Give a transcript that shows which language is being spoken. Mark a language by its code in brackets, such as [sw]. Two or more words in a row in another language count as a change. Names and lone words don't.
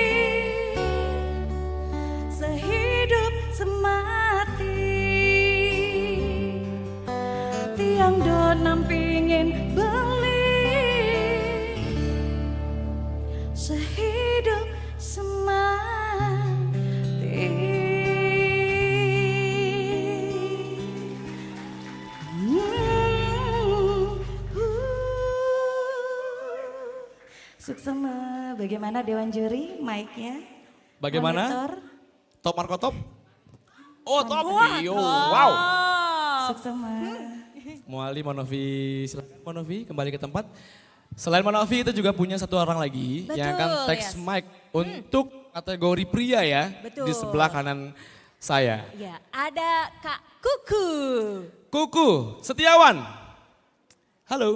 [id] sehidup semati [ban] tiang dot nampingin beli [id] sehidup semati. [ban] Suksema, [id] bagaimana Dewan Juri mic-nya? Bagaimana? Monitor. Top Marco top? Oh top, Iyo, wow. Suksema. Muali Monovi, silakan Monovi kembali ke tempat. Selain Monovi kita juga punya satu orang lagi yang akan [en] text mic [id] untuk kategori pria ya. Betul. Di sebelah kanan saya. Ya, ada Kak Kuku. Kuku Setiawan. Halo.